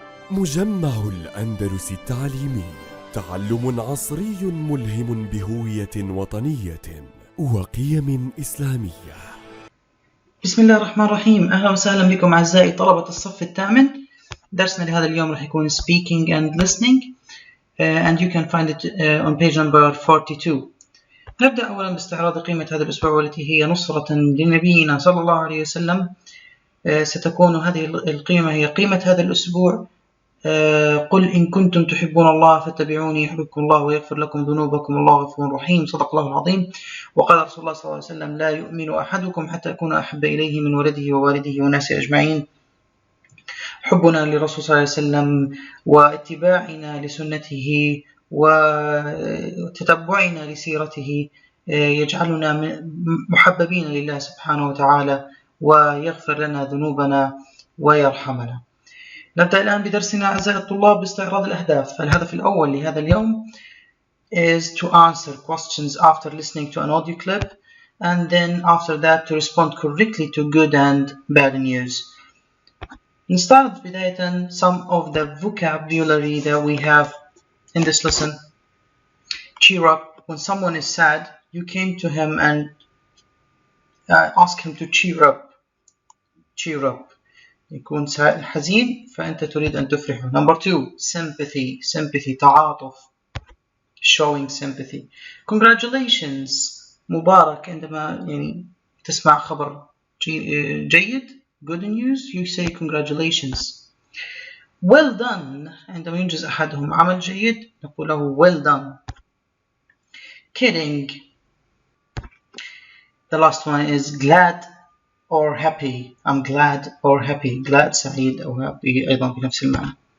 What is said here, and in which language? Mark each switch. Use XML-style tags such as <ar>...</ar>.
<ar>مجمع الأندلس التعليمي، تعلم عصري ملهم بهوية وطنية وقيم إسلامية. بسم الله الرحمن الرحيم. أهلا وسهلا بكم أعزائي طلبة الصف الثامن. درسنا لهذا اليوم راح يكون</ar> <en>speaking and listening and you can find it on page number 42.</en> <ar>نبدأ أولا باستعراض قيمة هذا الأسبوع والتي هي نصرة لنبينا صلى الله عليه وسلم. ستكون هذه القيمة هي قيمة هذا الأسبوع. قل إن كنتم تحبون الله فاتبعوني يحببكم الله ويغفر لكم ذنوبكم الله غفور رحيم. صدق الله العظيم. وقال رسول الله صلى الله عليه وسلم: لا يؤمن أحدكم حتى أكون أحب إليه من ولده ووالده والناس أجمعين. حبنا للرسول صلى الله عليه وسلم واتباعنا لسنته وتتبعنا لسيرته يجعلنا محببين لله سبحانه وتعالى ويغفر لنا ذنوبنا ويرحمنا. نبدأ الآن بدرسنا أعزائي الطلاب باستعراض الأهداف. الهدف الأول لهذا اليوم</ar> <en>is to answer questions after listening to an audio clip and then after that to respond correctly to good and bad news.</en> <ar>نستعرض بداية</ar> <en>some of the vocabulary that we have in this lesson. Cheer up. When someone is sad, you came to him and ask him to cheer up. Cheer up.</en> <ar>يكون حزين فأنت تريد أن تفرحه.</ar> <en>Number 2, sympathy تعاطف, showing sympathy. Congratulations, مبارك.</en> <ar>عندما تسمع خبر جيد,</ar> <en>good news, you say congratulations. Well done,</en> <ar>عندما ينجز أحدهم عمل جيد نقول له well done.</ar> <en>Kidding. The last one is glad or happy. I'm glad or happy.</en> <ar>glad سعيد أو happy أيضا بنفس المعنى.</ar>